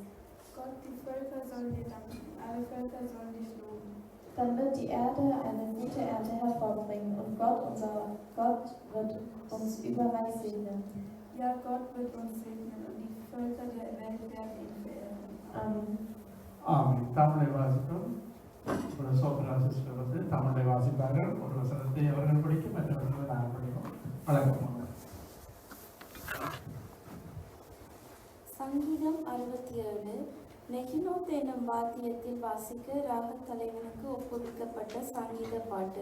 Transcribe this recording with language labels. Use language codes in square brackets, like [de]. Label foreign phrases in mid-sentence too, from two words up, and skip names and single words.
[de] Gott, die Völker sollen dir danken, alle Völker sollen dich loben. Dann wird die Erde eine gute Ernte hervorbringen und Gott, unser Gott, wird uns überreich segnen. Ja, Gott wird uns segnen und die Völker der Welt werden ihn verehren. Amen. [ta] ஆமென். தமிழை வாசிப்போம். ஒரு சோப்ரா சிஸ்டர் வந்து தமிழை வாசிப்பார்கள். ஒரு வசனத்தை அவர்கள் படிக்கும், மற்றவர்கள் நாங்கள் படிப்போம். வழக்கமாக சங்கீதம் 67. நெகினோத் என்னும் வாத்தியத்தில் வாசிக்க ராகத் தலைவனுக்கு ஒப்புவிக்கப்பட்ட சங்கீத பாட்டு.